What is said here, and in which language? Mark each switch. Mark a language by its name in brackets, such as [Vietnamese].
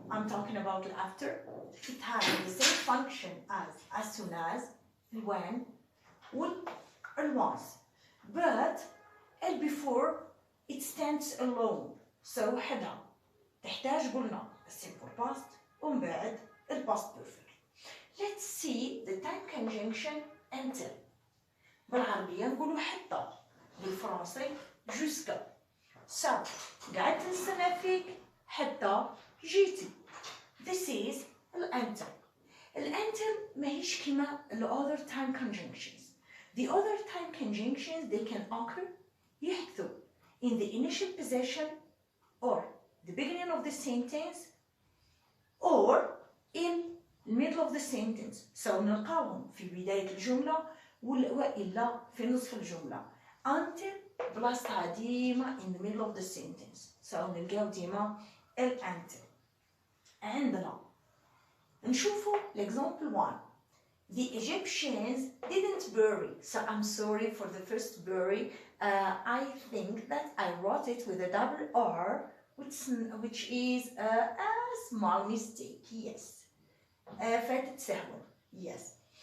[English] I'm talking about after. It has the same function as soon as, when, and once. But el before it stands alone. So [Arabic] وحدها تحتاج قلنا [English] simple past [Arabic] ومن بعد [English] past perfect. Let's see the time conjunction until. [Arabic] بالعربية نقولوا حتى، بالفرنسي jusqu'à. So قعدت نستنى فيك حتى جيتي. [English] This is الانتل. [Arabic] الانتل ماهيش كيما ال other time conjunctions. [English] The other time conjunctions they can occur [Arabic] يحدثوا [English] in the initial position or the beginning of the sentence or in the middle of the sentence. [Arabic] So نلقاهم في بداية الجملة وإلا في نصف الجملة. [English] Until [Arabic] بلاصتها ديما [English] in the middle of the sentence. [Arabic] So نلقاو ديما الانتل. عندنا نشوفوا l'example 1. [English] The Egyptians didn't bury. So I'm sorry for the first bury. I think that I wrote it with a double R, which is a small mistake. [Arabic] Yes. فاتت سهوة. Yes.